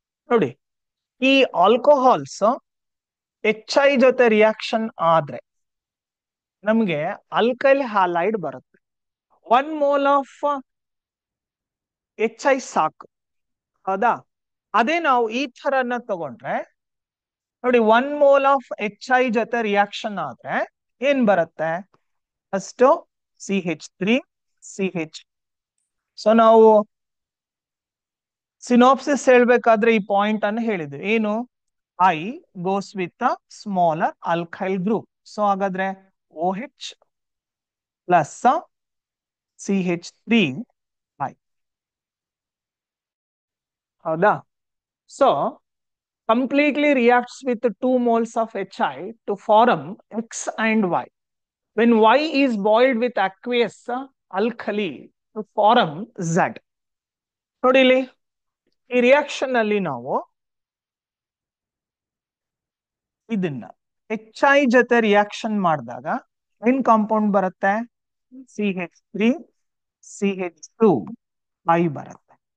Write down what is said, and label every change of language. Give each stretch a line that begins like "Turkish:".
Kannada: ನೋಡಿ ಈ alcohols HI ಜೊತೆ ರಿಯಾಕ್ಷನ್ ಆದ್ರೆ ನಮ್ಗೆ ಅಲ್ಕೈಲ್ ಹ್ಯಾಲೈಡ್ ಬರುತ್ತೆ.
English: 1 mole of HI
Kannada: ಸಾಕು, ಹೌದಾ? ಅದೇ ನಾವು ಈ ಥರನ ತಗೊಂಡ್ರೆ ನೋಡಿ
English: 1 mole of HI
Kannada: ಜೊತೆ ರಿಯಾಕ್ಷನ್ ಆದ್ರೆ ಏನ್ ಬರುತ್ತೆ? First CH3 CH. ಸೊ ನಾವು ಸಿನಾಪ್ಸಿಸ್ ಹೇಳ್ಬೇಕಾದ್ರೆ ಈ ಪಾಯಿಂಟ್ ಅನ್ನು ಹೇಳಿದ್ವಿ. ಏನು?
English: I goes with a smaller alkyl group.
Kannada: So ಹಾಗಾದ್ರೆ OH plus CH3 I. ಹೌದಾ?
English: So completely reacts with 2 moles of HI to form X and Y. When Y is boiled with aqueous alkali to form Z.
Kannada: ನೋಡಿ ಇಲ್ಲಿ ಈ reaction ಅಲ್ಲಿ ನಾವು ಇದನ್ನ HI ಜೊತೆ reaction ಮಾಡಿದಾಗ ಏನ್ ಕಾಂಪೌಂಡ್ ಬರುತ್ತೆ? CH3 CH2 I ಬರುತ್ತೆ.